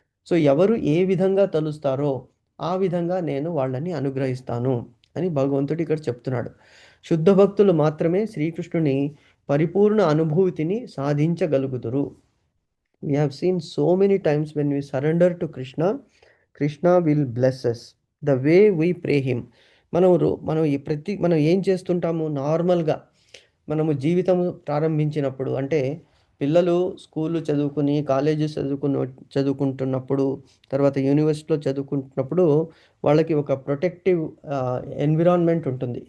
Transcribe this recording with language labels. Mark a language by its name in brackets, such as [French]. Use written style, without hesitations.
[Telugu] So ఎవరు ఏ విధంగా తలుస్తారో ఆ విధంగా నేను వాళ్ళని అనుగ్రహిస్తాను అని భగవంతుడు ఇక్కడ చెప్తున్నాడు. శుద్ధ భక్తులు మాత్రమే శ్రీకృష్ణుని పరిపూర్ణ అనుభూతిని సాధించగలుగుతురు. [English] We have seen so many times when we surrender to Krishna, Krishna will bless us the way we pray him. [Telugu] మనం ఏం చేస్తుంటాము? నార్మల్గా మనము జీవితం ప్రారంభించినప్పుడు, అంటే పిల్లలు స్కూళ్ళు చదువుకుని కాలేజెస్ చదువుకుంటున్నప్పుడు, తర్వాత యూనివర్సిటీలో చదువుకుంటున్నప్పుడు వాళ్ళకి ఒక ప్రొటెక్టివ్ ఎన్విరాన్మెంట్ ఉంటుంది.